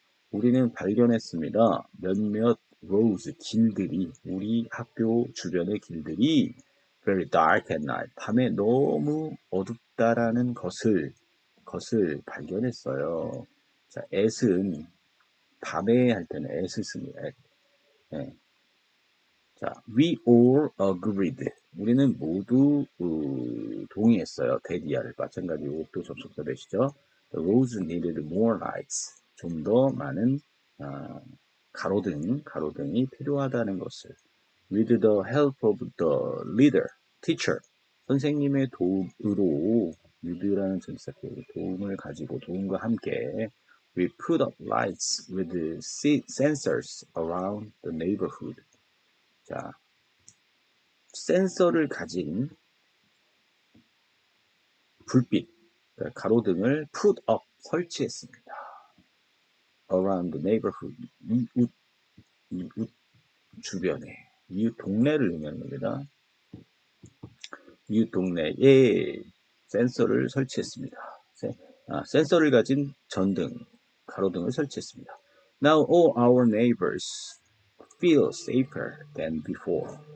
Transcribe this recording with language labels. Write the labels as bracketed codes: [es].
[ko] 우리는 발견했습니다. 몇몇 roads 길들이 우리 학교 주변의 길들이 [en] very dark at night [ko] 밤에 너무 어둡다라는 것을 발견했어요. 자, at은 밤에 할 때는 at 씁니다. 네. 자, [en] we all agreed. [ko] 우리는 모두 동의했어요. 대디아를 마찬가지로 또 접속사 되시죠. [en] The roads needed more lights. [ko] 좀 더 많은 가로등이 필요하다는 것을. [en] With the help of the leader, teacher. [ko] 선생님의 도움으로 with라는 전치사표 도움을 가지고 도움과 함께 [en] we put up lights with sensors around the neighborhood. [ko] 자, 센서를 가진 불빛, 가로등을 [en] put up, [ko] 설치했습니다. [en] around the neighborhood, [ko] 이웃 주변에, 이웃 동네를 의미하는 겁니다. 이웃 동네에 센서를 설치했습니다. 센서를 가진 전등, 가로등을 설치했습니다. [en] Now all our neighbors feel safer than before.